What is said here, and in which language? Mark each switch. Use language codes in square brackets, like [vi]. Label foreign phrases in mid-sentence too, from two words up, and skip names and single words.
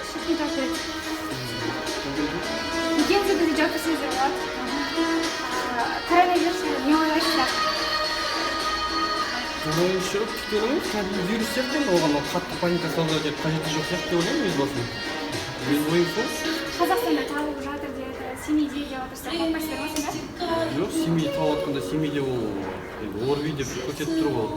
[ky] не жооп берет. Экөөсү да жооп берсеңиз болот. Коронавирус не ойлойсуздар? [kk] Шығып кеткен емес, кәдімгі вирус сияқты енді оған қатты паника салуға деп қажеті жоқ сияқты деп ойлаймын өз басым. Менің ойым сол. Қазақстанда табылып жатыр деді, Семейде деп отырсыздар, қорықпайсыздар ма сонда? Жоқ, Семейде тауып жатқанда Семейде ол ОРВИ деп көрсетіп тұр ол.